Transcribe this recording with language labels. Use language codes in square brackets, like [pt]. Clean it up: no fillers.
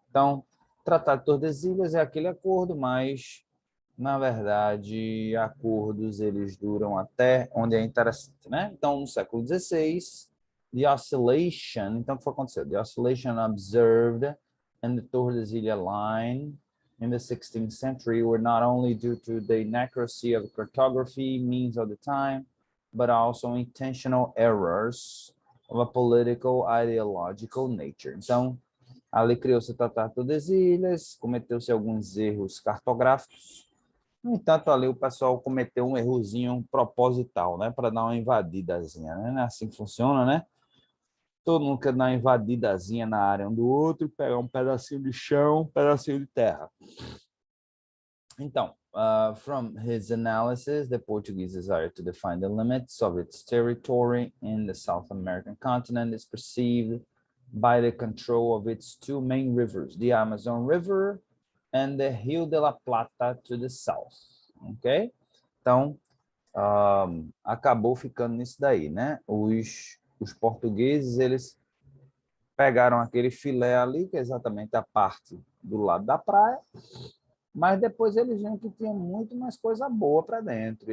[pt] Então, Tratado de Tordesilhas é aquele acordo, mas, na verdade, acordos eles duram até onde é interessante, né? Então, no século XVI, [en] the oscillation, [pt] então o que foi acontecer? [en] The oscillation observed in the Tordesilhas line in the 16th century were not only due to the inaccuracy of cartography means of the time, but also intentional errors of a political ideological nature. [pt] Então, ali criou-se o Tratado de Tordesilhas, cometeu-se alguns erros cartográficos. No entanto, ali o pessoal cometeu um errozinho proposital, né, para dar uma invadidazinha, né? Não é assim que funciona, né? Todo mundo quer dar uma invadidazinha na área um do outro, pegar um pedacinho de chão, um pedacinho de terra. [en] Então, from his analysis, the Portuguese desire to define the limits of its territory in the South American continent is perceived by the control of its two main rivers, the Amazon River and the Rio de la Plata to the south, ok? [pt] Então, acabou ficando nisso daí, né? Os portugueses, eles pegaram aquele filé ali, que é exatamente a parte do lado da praia, mas depois eles viram que tinha muito mais coisa boa para dentro.